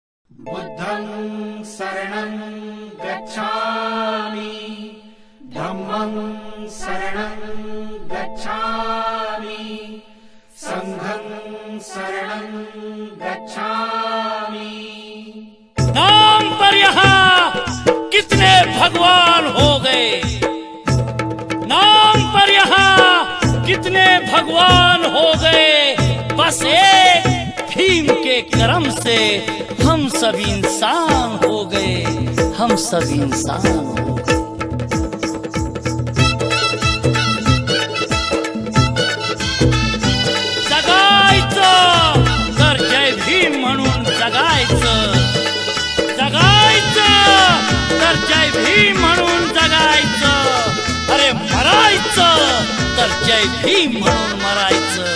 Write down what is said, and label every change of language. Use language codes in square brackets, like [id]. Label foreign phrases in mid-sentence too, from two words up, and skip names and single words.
[pi] बुद्धं शरणं गच्छामि धम्मं शरणं गच्छामि संघं शरणं गच्छामि। [hi] नाम पर यहाँ कितने भगवान हो गए, नाम पर यहाँ कितने भगवान हो गए, बस एक भीम के कर्म से हम सब इंसान हो गए, हम सब इंसान हो गए। [mr] जगायचं तर जय भीम म्हणून जगायचं, जगायचं तर जय भीम म्हणून जगायचं, अरे मरायचं तर जय भीम म्हणून मरायचं।